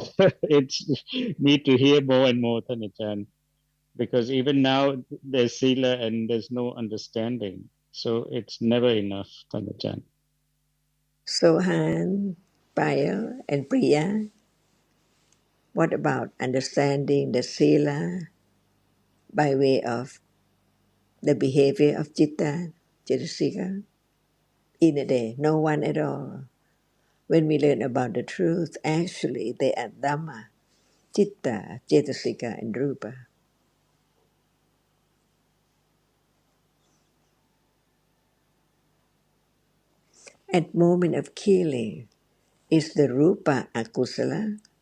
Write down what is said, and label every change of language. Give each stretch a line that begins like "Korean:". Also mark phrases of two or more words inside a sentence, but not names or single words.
English: It's need to hear more and more, Tanuchan, because even now there's sila and there's no understanding. So it's never enough, Tanuchan. Sohan, Paya, and Priya, what about understanding the sila by way of the behavior of
Pali: citta, cetasika?
English: In a day, no one at all. When we learn about the truth, actually they are
Pali: Dhamma, Chitta, Cetasika,
English: and Rupa. At moment of killing, is the
Pali: Rupa akusala?